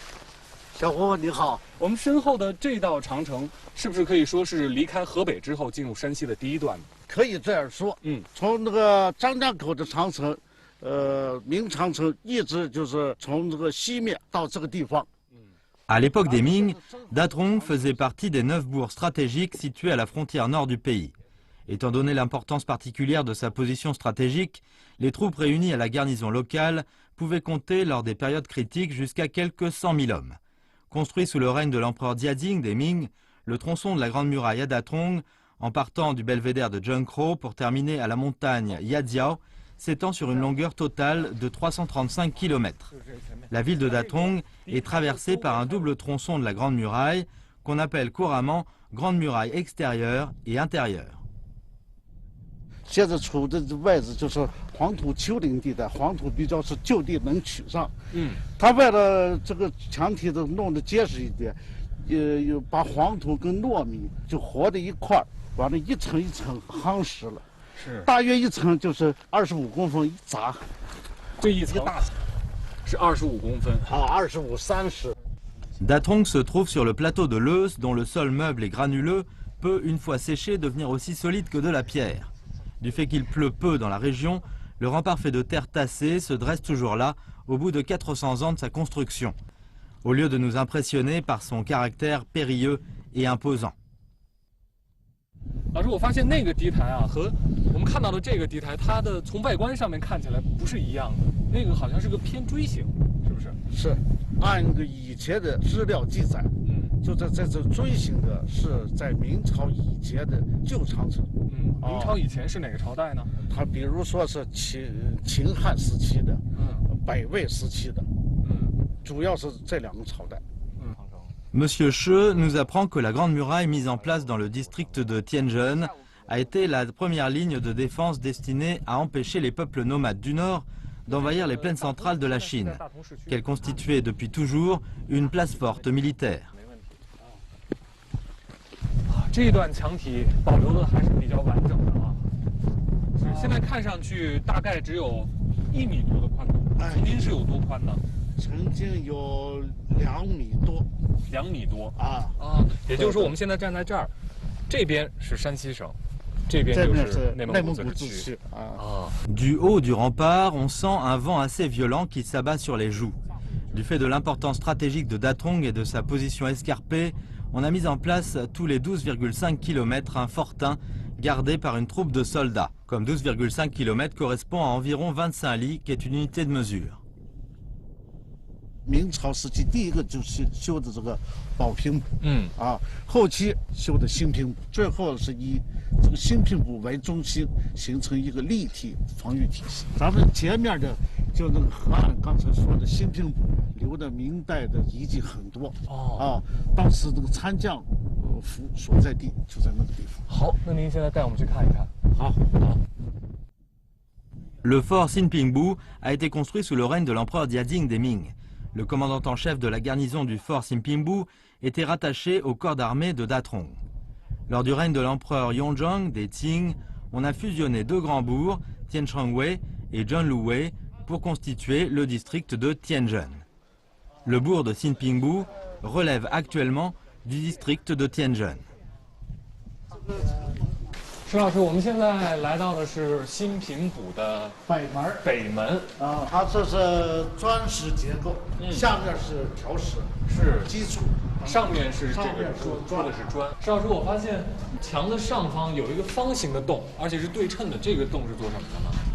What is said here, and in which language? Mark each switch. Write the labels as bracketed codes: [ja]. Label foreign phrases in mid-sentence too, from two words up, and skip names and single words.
[zh] 小伙你好，我们身后的这道长城，是不是可以说是离开河北之后进入山西的第一段呢？可以这样说。从那个张家口的长城，明长城一直就是从这个西面到这个地方。 [fr] À l'époque des Ming, Datong faisait partie des 9 bourgs stratégiques situés à la frontière nord du pays. Étant donné l'importance particulière de sa position stratégique, les troupes réunies à la garnison locale pouvaient compter lors des périodes critiques jusqu'à quelques 100 000 hommes. Construit sous le règne de l'empereur Jiajing des Ming, le tronçon de la Grande Muraille à Datong, en partant du belvédère de Zhengzhou pour terminer à la montagne Yajiao, s'étend sur une longueur totale de 335 km. La ville de Datong est traversée par un double tronçon de la Grande Muraille, qu'on appelle couramment Grande Muraille extérieure et intérieure. [zh] 现在处的位置就是黄土丘陵地带，黄土比较是就地能取上。它为了这个墙体都弄得结实一点，有把黄土跟糯米就和在一块儿，完了一层一层夯实了。是，大约一层就是25公分一砸，这一层是25公分啊，25、30。 [fr] Datong se trouve sur le plateau de Leus, dont le sol meuble et granuleux peut, une fois séché, devenir aussi solide que de la pierre. Du fait qu'il pleut peu dans la région, le rempart fait de terre tassée se dresse toujours là, au bout de 400 ans de sa construction, au lieu de nous impressionner par son caractère périlleux et imposant. [zh] 老师，我发现那个堤台啊，和我们看到的这个堤台，它的从外观上面看起来不是一样的，那个好像是个偏锥形，是不是？是，按个以前的资料记载，就在这锥形的是在明朝以前的旧长城。明朝以前是哪个朝代呢？它比如说是秦汉时期的，北魏时期的，主要是这2个朝代。 [fr] Monsieur Che nous apprend que la Grande Muraille mise en place dans le district de Tianzhen a été la première ligne de défense destinée à empêcher les peuples nomades du Nord d'envahir les plaines centrales de la Chine, qu'elle constituait depuis toujours une place forte militaire. [zh] 这一段墙体保留的还是比较完整的啊，现在看上去大概只有1米多的宽度，曾经是有多宽呢？曾经有2米多，2米多啊，也就是说我们现在站在这儿，这边是山西省，这边就是内蒙古自治区啊。 [fr] Du haut du rempart, on sent un vent assez violent qui s'abat sur les joues. Du fait de l'importance stratégique de Datong et de sa position escarpée, on a mis en place tous les 12,5 km un fortin gardé par une troupe de soldats. Comme 12,5 km correspond à environ 25 lits, qui est une unité de mesure. [zh] 明朝时期第一个就是修的这个宝瓶堡，后期修的新平堡，最后是以这个新平堡为中心，形成一个立体防御体系。咱们前面的就那个河岸，刚才说的新平堡留的明代的遗迹很多当时这个参将府所在地就在那个地方。好，那您现在带我们去看一看。好。 [fr] Le fort Sinpingbu a été construit sous le règne de l'empereur Diading des Ming. Le commandant en chef de la garnison du fort Sinpingbu était rattaché au corps d'armée de Datrong. Lors du règne de l'empereur Yonzhong des Qing, on a fusionné deux grands bourgs, Tianshangwei et Zhenluwei, pour constituer le district de Tianzhen. Le bourg de Sinpingbu relève actuellement du district de Tianzhen. [zh] 石老师，我们现在来到的是新平堡的北门它这是砖石结构，下面是条石，是基础，上面是这个说的是砖。石老师，我发现墙的上方有一个方形的洞，而且是对称的，这个洞是做什么的呢？